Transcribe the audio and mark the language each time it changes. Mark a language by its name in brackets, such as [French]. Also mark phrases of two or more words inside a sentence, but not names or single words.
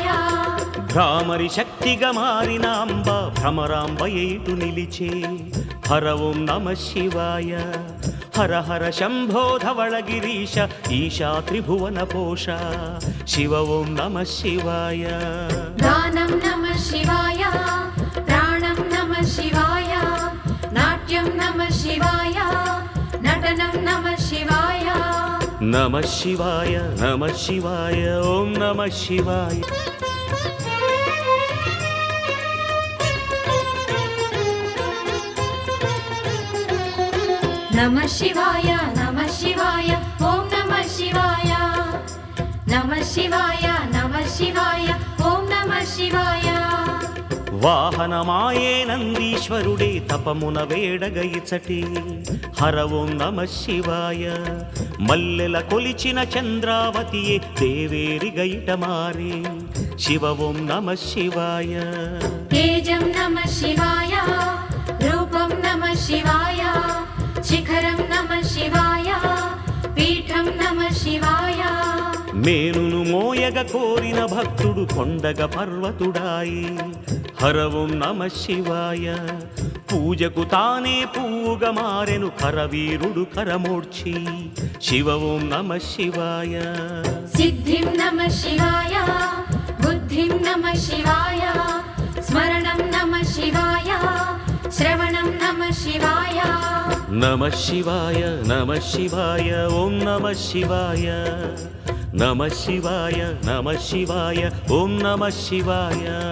[Telugu] భ్రామరి శక్తిగా మారిన అంబ భ్రమరాంబయైటు నిలిచే [Sanskrit] హర ఓం నమః శివాయ హర హర శంభో ధవళగిరీశ ఈశా త్రిభువన పోష శివ ఓం నమః శివాయ గానం నమః శివాయ ప్రాణం నమః శివాయ నాట్యం నమః శివాయ నటనం నమః శివాయ నమః శివాయ నమః శివాయ ఓం నమః శివాయ नमः शिवाय नमः शिवाय ॐ नमः शिवाय नमः शिवाय नमः शिवाय ॐ नमः शिवाय [Telugu] వాహనమాయే నందీశ్వరుడే తపమున వేడగ ఇచటి [Sanskrit] హర ఓం నమః శివాయ [Telugu] మల్లెల కొలిచిన చంద్రావతియే దేవేరిగ ఇట మారే [Sanskrit] శివ ఓం నమః శివాయ तेजं नमः शिवाय रूपं नमः शिवाय शिखरं नमः शिवाय पीठं नमः शिवाय [Telugu] మేనును మోయగ కోరిన భక్తుడు కొండగ పర్వతుడాయి [Sanskrit] హర ఓం నమః శివాయ [Telugu] పూజకు తానే పువ్వుగా మారెను కరవీరుడు కరమోడ్చి [Sanskrit] శివ ఓం నమః శివాయ सिद्धिं नमः शिवाय बुद्धिं नमः शिवाय स्मरणं नमः शिवाय श्रवणं नमः शिवाय नमः शिवाय नमः शिवाय ओं नमः शिवाय नमः शिवाय नमः शिवाय ओं नमः शिवाय